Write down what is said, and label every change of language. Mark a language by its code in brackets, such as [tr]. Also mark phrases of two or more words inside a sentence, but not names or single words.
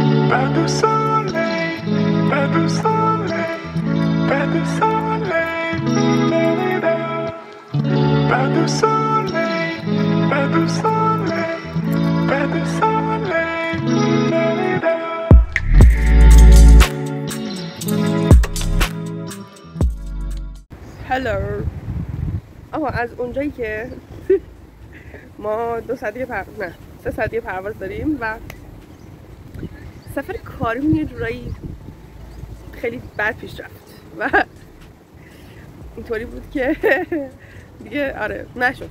[fr] Pas de soleil, pas de soleil, pas de soleil, pas de soleil, pas de soleil, pas de soleil. [fa] هلو. آها از اونجایی که ما 2 ساعته نه 3 ساعته پرواز داریم و سفر کاریمون یه جورایی خیلی بد پیش رفت و اینطوری بود که دیگه آره نشد.